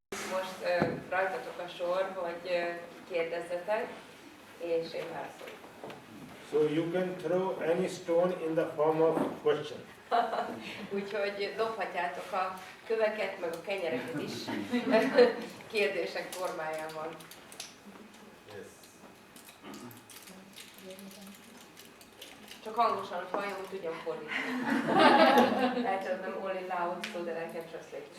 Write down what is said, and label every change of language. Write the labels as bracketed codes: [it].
[hu] most rajtatok a sor, hogy kérdezzetek, és én válaszolok. [en] So you can throw any stone in the form of question. [hu] Úgyhogy dobhatjátok a köveket, meg a kenyereket is kérdések formájában. [en] Yes. [hu] Csak hangosan, hogy halljon, hogy tudjam fordítani. [en] I tell them only loud so that I can translate.